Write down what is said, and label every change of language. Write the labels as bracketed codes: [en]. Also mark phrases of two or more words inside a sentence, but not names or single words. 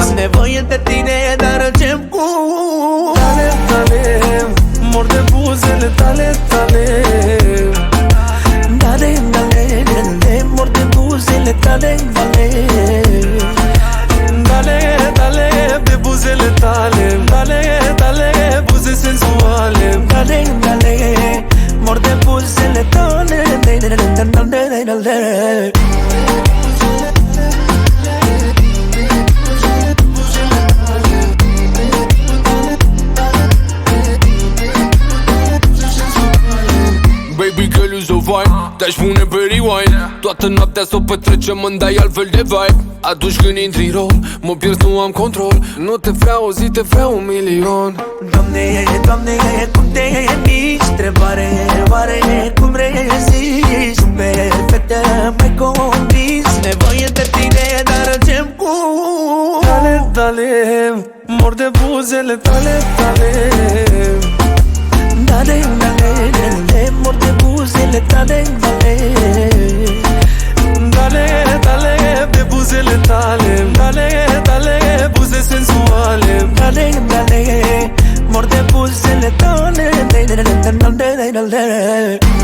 [ro] Am nevoie de tine, dar încep cu Tale, tale, mor de buzele tale, tale. Dale, dale, dale, mor de buzele tale, dale. Dale, dale, pe buzele tale. Dale, dale, buze sensuale. Dale, dale, mor de buzele tale, dale, dale, dale, dale. [en] Baby girl, you so fine. [ro] Te-aș pune pe rewind. Toată noaptea s-o petrecem, îmi dai altfel de vibe. Atunci când intri în rol, mă pierd, nu am control. Nu te vreau o zi, te vreau 1.000.000. Doamne, Doamne, cum te miști? Întrebare, oare cum rezist? Perfectă, m-ai convins. Nevoie de tine, dar încep cu Dale, dale, mor de buzele tale, tale. Dale, dale, dale, mor de buzele tale, dale. Dale, dale, pe buzele tale. Dale, dale, buze sensuale. Dale, dale, mor de buzele tale, dale, dale, dale, dale.